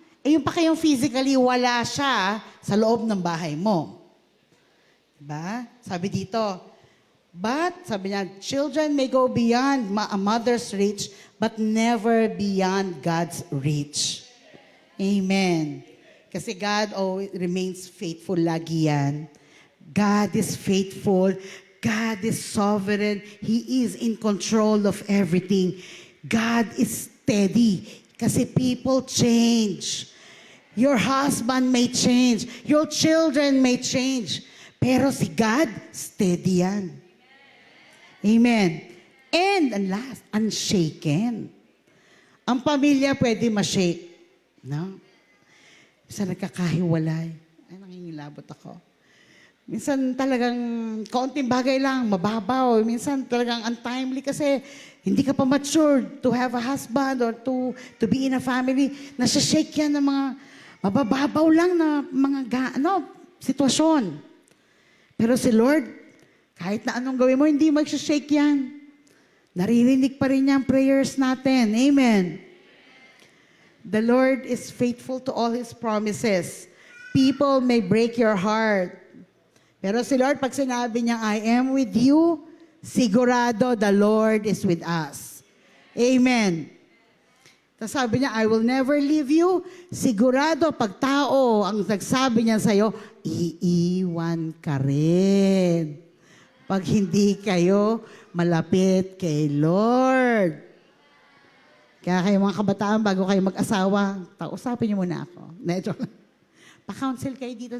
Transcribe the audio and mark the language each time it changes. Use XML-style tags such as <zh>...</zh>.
<tl>Eh yung pa kayong physically wala siya sa loob ng bahay mo. Diba? Sabi dito,</tl> <en>but,</en> <tl>sabi niya,</tl> <en>children may go beyond a mother's reach, but never beyond God's reach. Amen.</en> <tl>Kasi</tl> <en>God always remains faithful</en> <tl>lagi yan.</tl> <en>God is faithful. God is sovereign. He is in control of everything. God is steady.</en> <tl>Kasi</tl> <en>people change. Your husband may change. Your children may change.</en> <tl>Pero si God, steady yan. Amen. And, ang last, unshaken. Ang pamilya pwede ma-shake. No? Minsan nagkakahiwalay. Ay, nangingilabot ako. Minsan talagang kaunting bagay lang, mababaw. Minsan talagang</tl> <en>untimely</en> <tl>kasi hindi ka pa</tl> <en>matured to have a husband or to be in a family.</en> <tl>Nasa-shake yan ng mga mabababaw lang na mga sitwasyon. Pero si Lord, kahit na anong gawin mo, hindi mag-shake yan. Naririnig pa rin niya ang prayers natin. Amen.</tl> <en>The Lord is faithful to all His promises. People may break your heart.</en> <tl>Pero si Lord, pag sinabi niya,</tl> <en>I am with you,</en> <tl>sigurado</tl> <en>the Lord is with us. Amen.</en> <tl>Tapos sabi niya,</tl> <en>I will never leave you.</en> <tl>Sigurado, pag tao ang nagsabi niya sa'yo, iiwan ka rin. Pag hindi kayo malapit kay Lord. Kaya kayo mga kabataan, bago kayo mag-asawa, usapin niyo muna ako. Pa-counsel kayo dito.</tl>